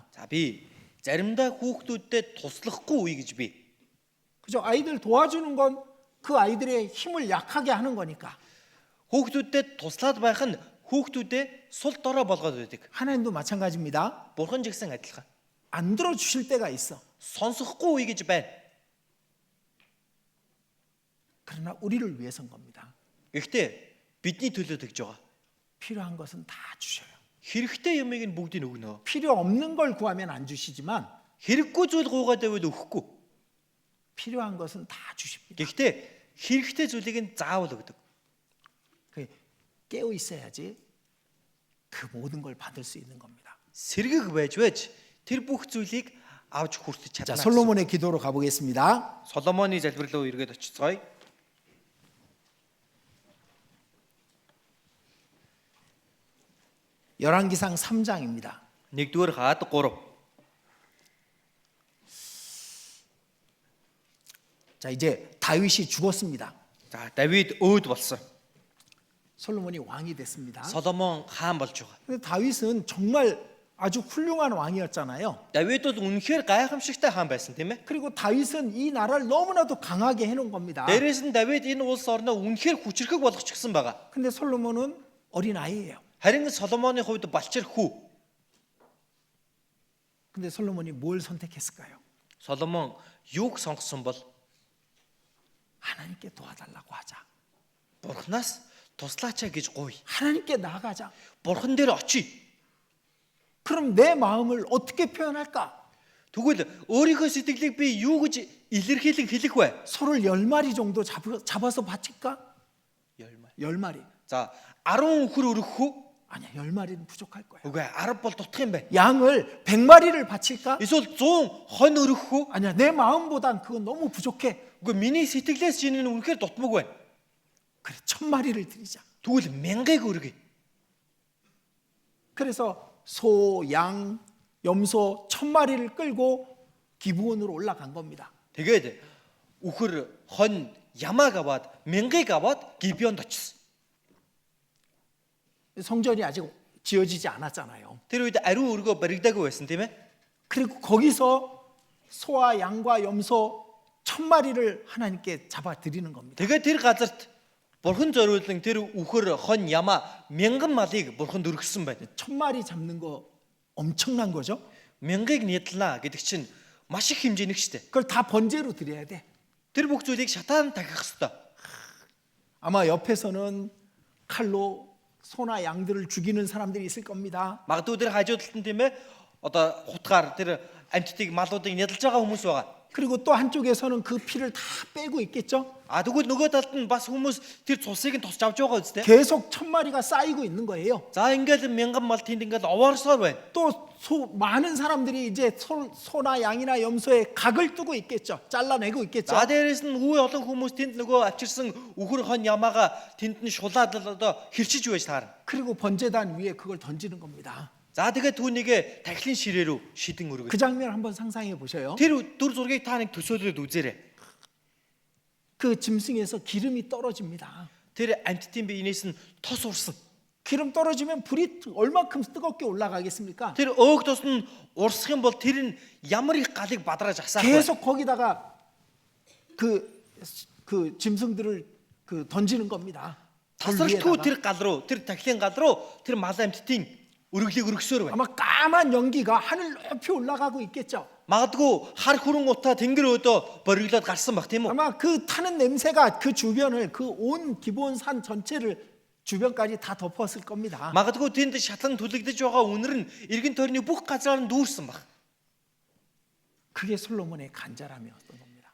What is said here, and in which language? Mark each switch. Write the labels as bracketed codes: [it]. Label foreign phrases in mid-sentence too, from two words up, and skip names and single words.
[mn] За би заримдаа хүүхдүүдтэй туслахгүй үе гэж би. [ko] 그죠? 아이들 도와주는 건 그 아이들의 힘을 약하게 하는 거니까. [mn] Хүүхдүүдтэй туслаад байх нь хүүхдүүдээ сул дорой болгоод байдаг. [ko] 하나님도 마찬가지입니다. [mn] Бурхан ч гэсэн адилхан. [ko] 안 들어주실 때가 있어. [mn] Сонсохгүй үе гэж байна. [ko] 그러나 우리를 위해서인 겁니다. [mn] Гэхдээ бидний төлөө тэгж байгаа. [ko] 필요한 것은 다 주셔요. [mn] Хэрэгтэй юмыг нь бүгдийг өгнө. [ko] 필요 없는 걸 구하면 안 주시지만 [mn] Хэрэггүй зүйл гуугаад байвал өгөхгүй. [ko] 필요한 것은 다 주십니다. [mn] Гэхдээ хэрэгтэй зүйлийг нь заавал өгдөг. [ko] 깨어 있어야지 그 모든 걸 받을 수 있는 겁니다. [mn] Сэргэг байж тэр бүх зүйлийг авч хүртэж [ko] 자, [mn] чадна. [ko] 솔로몬의 기도로 가보겠습니다. [mn] Соломоны залбир руу эргээд очицгоё. [ko] 열왕기상 3장입니다. [mn] 1-р хаад 3. [ko] 자, 이제 다윗이 죽었습니다. [mn] За, Давид өөд болсон. [ko] 솔로몬이 왕이 됐습니다. [mn] Соломон хаан болж байгаа. [ko] 근데 다윗은 정말 아주 훌륭한 왕이었잖아요. [mn] Давид бол үнэхээр гайхамшигтай хаан байсан тийм ээ. [ko] 그리고 다윗은 이 나라를 너무나도 강하게 해놓은 겁니다. [mn] Дээрээс нь Давид энэ улс орноо үнэхээр хүчрхэг болгочихсон байгаа. [ko] 근데 솔로몬은 어린 아이예요. [mn] Харин Соломоны хувьд балчир хүү. [ko] 근데 솔로몬이 뭘 선택했을까요? [mn] Соломон юуг сонгосон бол [ko] 하나님께 도와달라고 하자. [mn] Бурханаас туслаачаа гэж гуй. [ko] 하나님께 나아가자. [mn] Бурхан дээр очие. [ko] 그럼 내 마음을 어떻게 표현할까? [mn] Тэгвэл өөрийнхөө сэтгэлийг би юу гэж илэрхийлэн хэлэх вэ? [ko] 소를 10마리 정도 잡아서 바칠까? 10마리. [mn] За 10 үхэр өргөх үү? [ko] 아니야, 10마리는 부족할 거야. [mn] Үгүй 10 бол дутх юм байна. [ko] 양을 100마리를 바칠까? [mn] Эсвэл 100 хон өргөх үү? [ko] 아니야, 내 마음보단 그건 너무 부족해. [mn] Үгүй миний сэтгэлээс чинь энэ үнэхээр дутмаг байна. [ko] 그래, 1000마리를 드리자. [mn] Тэгвэл 1000-ыг өргөе. [ko] 그래서 소, 양, 염소 1000마리를 끌고 기브온으로 올라간 겁니다. [mn] Тэгээд үхэр хон ямааг аваад 1000-ыг аваад Гибеонд очсон. [ko] 성전이 아직 지어지지 않았잖아요. [mn] Тэр үед ариун өргөө баригдаагүй байсан тийм ээ. [ko] 그리고 거기서 소와 양과 염소 1000마리를 하나님께 잡아 드리는 겁니다. [mn] Тэгээд тэр газарт Бурхан зориулсан тэр үхэр хон ямаа 1000 малыг Бурханд өргөсөн байна. [ko] 1000마리 잡는 거 엄청난 거죠. [mn] 1000-ыг нийтлнаа гэдэг чинь маш их хэмжээний штэ. [ko] 그걸 다 번제로 드려야 돼. [mn] Тэр бүх зүйлийг шатаан тахих хэвээр. [ko] 아마 옆에서는 칼로 소나 양들을 죽이는 사람들이 있을 겁니다. [mn] Магадгүй тэр хажуу талд нь тийм ээ. Одоо хутгаар тэр амьтдыг малуудыг нядалж байгаа хүмүүс байгаа. [ko] 그리고 또 한쪽에서는 그 피를 다 빼고 있겠죠. [mn] Тэгвэл нөгөө талд нь бас хүмүүс тэр цусыг нь тусч авч байгаа үстэй. [ko] 계속 1000마리가 쌓이고 있는 거예요. [mn] За ингээл 1000 мал тэнд ингээл овоорсоор байна. [ko] 또 많은 사람들이 이제 소나 양이나 염소에 각을 두고 있겠죠. 잘라내고 있겠죠. [mn] За дээрээс нь үе олон хүмүүс тэнд нөгөө авчирсан үхэр хон ямаага тэнд нь шулаад л одоо хэрчиж байж таарна. [ko] 그리고 번제단 위에 그걸 던지는 겁니다. [mn] За тэгээд түүнийг тахилын ширээ рүү шидэн өргөж. [ko] 그 장면 한번 상상해 보셔요. [mn] Тэр дүр зургийг та нэг төсөөлөд үзээрэй. [ko] 그 짐승에서 기름이 떨어집니다. [mn] Тэр амьтдын биенээс нь тос урсан. [ko] 기름 떨어지면 불이 얼마큼 뜨겁게 올라가겠습니까? [mn] Тэр өөх тос нь урсах юм бол тэр нь ямар их галыг бадрааж асаах вэ? [ko] 계속 거기다가 그 짐승들을 던지는 겁니다. 불 [mn] Тасралтгүй [ko] 위에다가. [mn] тэр гал руу, тэр тахилын гал руу тэр мал амьтдын өргөлийг өргөсөөр байна. [ko] 아마 까만 연기가 하늘 높이 올라가고 있겠죠. [mn] Магадгүй хар хүрэн утаа тэнгэр өөдөө бориглоод гарсан баг тийм үү? [ko] 아마 그 타는 냄새가 그 주변을 그 온 기본 산 전체를 주변까지 다 덮었을 겁니다. [mn] Магадгүй тэнд шатлан түлэгдэж байгаа үнэр нь эргэн тойрны бүх газраар нь дүүрсэн баг. [ko] 그게 솔로몬의 간절함이었던 겁니다.